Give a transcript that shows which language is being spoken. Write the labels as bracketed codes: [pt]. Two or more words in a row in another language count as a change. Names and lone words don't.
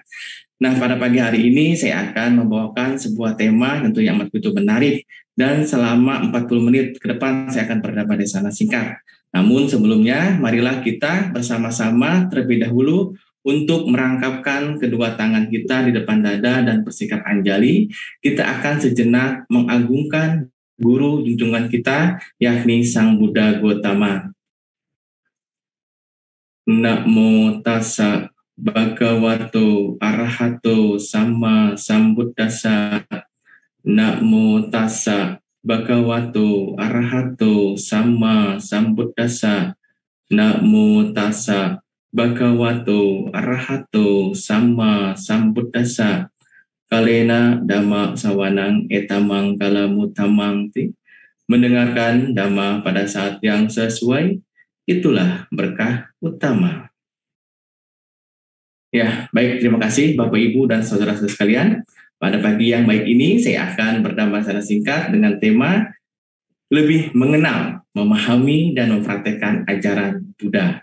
[id] Nah, pada pagi hari ini saya akan membawakan sebuah tema tentunya amat begitu menarik dan selama 40 menit ke depan saya akan berdebat di sana singkat. Namun sebelumnya marilah kita bersama-sama terlebih dahulu untuk merangkapkan kedua tangan kita di depan dada dan bersikap anjali. Kita akan sejenak mengagungkan guru junjungan kita yakni Sang Buddha Gautama. [pi] Namo tassa Bhagavato Arahato Sama Sambuddhassa. Namo tassa Bhagavato Arahato Sama Sambuddhassa. Namo tassa Bhagavato Arahato Sama Sambuddhassa. Kalena Dhamma Sawanang Etamang Kalamutamang. [id] Mendengarkan Dhamma pada saat yang sesuai, itulah berkah utama. Ya, baik, terima kasih Bapak Ibu dan saudara-saudara sekalian. Pada pagi yang baik ini saya akan berdamai secara singkat dengan tema lebih mengenal, memahami dan mempraktekkan ajaran Buddha.